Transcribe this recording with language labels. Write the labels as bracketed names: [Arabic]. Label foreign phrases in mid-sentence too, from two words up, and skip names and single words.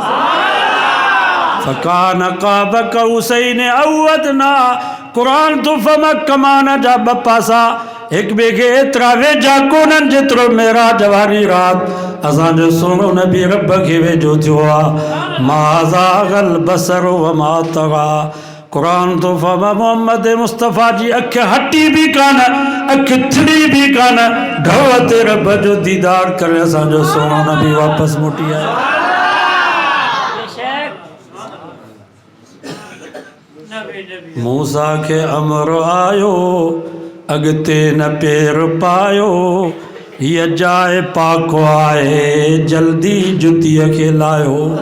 [Arabic] فكان قاب قوسين أو أدنى, [Sindhi] क़ुरान तो फम कमान जा ॿ पासा, हिक ॿिए खे एतिरा वेझा कोन्हनि जेतिरो मेराज वारी रात असांजो सोनो नबी रब खे वेझो थियो आहे। [Arabic] ما زاغ البصر وما طغى, [Sindhi] क़ुरान तो फम मोहम्मद मुस्तफ़ा जी अख हटी भी कान, अख थिड़ी भी कान, ढव ते रब जो दीदार करे असांजो सोनो नबी वापसि मोटी आयो। मूसा के अमर आयो, अगते न पेर पायो, हीअ जाए पाको आहे, जल्दी जुतीअ खे लायो।